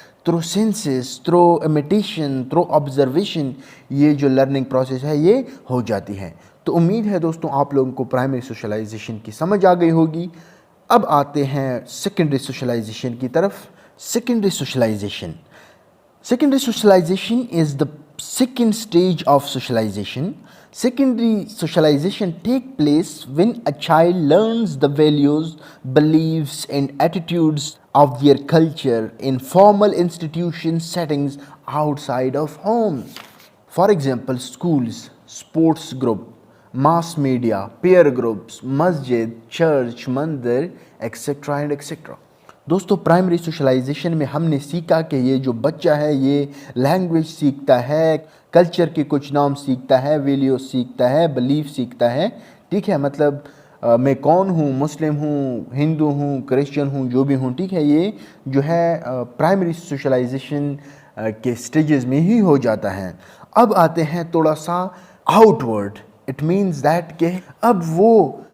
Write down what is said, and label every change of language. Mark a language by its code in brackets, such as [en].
[ur] Through senses, through imitation, through observation, یہ جو learning process ہے یہ ہو جاتی ہے۔ تو امید ہے دوستوں آپ لوگوں کو پرائمری سوشلائزیشن کی سمجھ آ گئی ہوگی۔ اب آتے ہیں سیکنڈری سوشلائزیشن کی طرف۔ Secondary socialisation. [en] Secondary socialization is the second stage of socialization. Secondary socialization takes place when a child learns the values, beliefs, and attitudes of their culture in formal institution settings outside of home. For example, schools, sports group, mass media, peer groups, masjid, church, mandir, etc. and etc. [ur] دوستو primary socialisation میں ہم نے سیکھا کہ یہ جو بچہ ہے یہ لینگویج سیکھتا ہے، کلچر کے کچھ نام سیکھتا ہے، ویلیو سیکھتا ہے، بلیف سیکھتا ہے، ٹھیک ہے، مطلب میں کون ہوں، مسلم ہوں، ہندو ہوں، کرسچن ہوں، جو بھی ہوں، ٹھیک ہے، یہ جو ہے پرائمری سوشلائزیشن کے سٹیجز میں ہی ہو جاتا ہے۔ اب آتے ہیں تھوڑا سا out word, [en] it means that [ur] کہ اب وہ